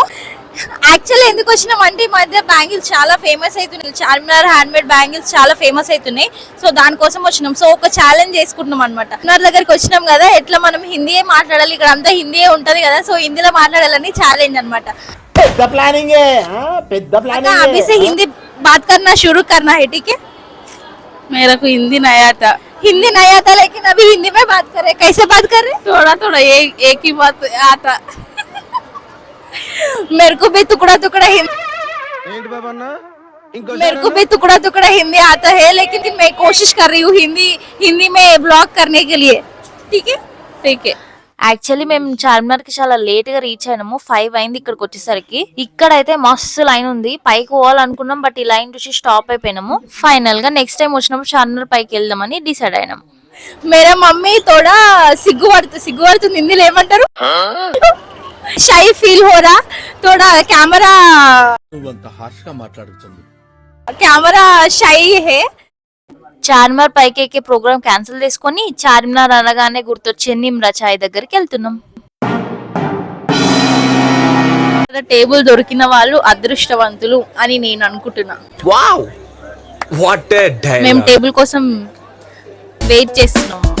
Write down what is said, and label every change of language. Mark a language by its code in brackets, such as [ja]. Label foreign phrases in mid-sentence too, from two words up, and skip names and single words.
[te] యాక్చువల్లీ ఎందుకు వచ్చినాం అంటే ఈ మధ్య బ్యాంగిల్స్ చాలా ఫేమస్ అవుతున్నాయి, చార్మినార్ [en] hand made bangles [te] చాలా ఫేమస్ అవుతున్నాయి. సో దానికోసం వచ్చినాం. సో ఒక ఛాలెంజ్ చేసుకుంటున్నాం అనమాట. చార్మినార్ దగ్గరికి వచ్చినాం కదా, ఎట్లా మనం హిందీయే మాట్లాడాలి, ఇక్కడ అంతా హిందీయే ఉంటది కదా, సో హిందీలో మాట్లాడాలని ఛాలెంజ్ అనమాట. పెద్ద ప్లానింగ్ [hi] अभी से हिंदी बात करना शुरू करना है, ठीक है? मेरे को हिंदी नहीं आता. हिंदी नहीं आता लेकिन अभी हिंदी में बात कर रहे. कैसे बात कर रहे? थोड़ा थोड़ा एक ही बात आता. मेरे को भी टुकड़ा टुकड़ा हिंदी आता है, लेकिन मैं कोशिश कर रही हूँ हिंदी में ब्लॉग करने के लिए. ठीक है, ठीक है. [te] యాక్చువల్లీ మేము చార్మినార్ కి చాలా లేట్ గా రీచ్ అయినాము. 5 అయింది ఇక్కడికి వచ్చేసరికి. ఇక్కడైతే మస్తు లైన్ ఉంది, పైకి పోవాలనుకున్నాం బట్ ఈ లైన్ చూసి స్టాప్ అయిపోయినాము. ఫైనల్ గా [en] next time [te] వచ్చినప్పుడు చార్మినార్ పైకి వెళ్దామని డిసైడ్ అయినాము. [hi] मेरा मम्मी थोड़ा [te] సిగ్గుపడుతుంది హిందీలో ఏమంటారు? [en] shy feel [hi] हो रहा, थोड़ा कैमरा షై है. [te] చార్మినార్ పైకి ఎక్కే [en] program cancel [te] చేసుకొని చార్మినార్ అనగానే గుర్తొచ్చే నిమ్రా చాయ్ దగ్గరికి వెళ్తున్నాం. టేబుల్ దొరికిన వాళ్ళు అదృష్టవంతులు అని నేను అనుకుంటున్నా. మేము టేబుల్ కోసం వెయిట్ చేస్తున్నాం.